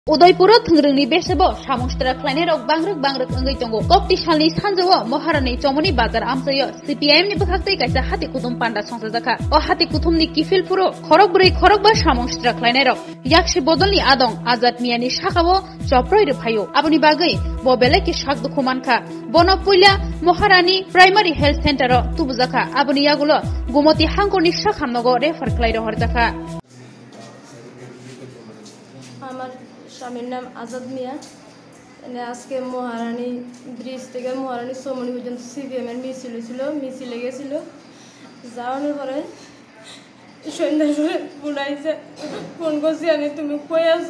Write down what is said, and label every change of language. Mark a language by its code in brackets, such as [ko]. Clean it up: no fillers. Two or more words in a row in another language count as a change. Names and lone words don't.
[trp] उदयपुर थोंग्रोंनि बेसेबो सामुस्त्रा क्लाइनेरक बांग्रोक अंगै दंगो कक्ति सालनि सानजौआ महारानी चमनि बाजार आमसयो सीपीआईएम नि बखाक्तै कायसा हाति कुतुम पान्डा संसाजाखा अ हाति कुतुमनि किफिलपुरो खरक बा सामुस्त्रा क्लाइनेरक याक्से बदलनि आदं आजाद मियानि शाखावो चप्रय रफायो आबनि बागै बबेले कि शाक दुखुमानखा बनपुइला महारानी [en] primary health centre [trp] तुबुजाखा आबनि यागुलो गुमति हांगरनि शाखामनगो रेफार क्लाइर हरजाखा [bn] আমার স্বামীর নাম আজাদ মিয়া। আজকে মহারানী ব্রিজ থেকে মহারানী চমনি পর্যন্ত সিপিএমের মিছিল হয়েছিল, মিছিলে গেছিল। যাওয়ানোর পরে সন্ধ্যার পরে বুড়াইছে, ফোন করছি আমি, তুমি কই আছো?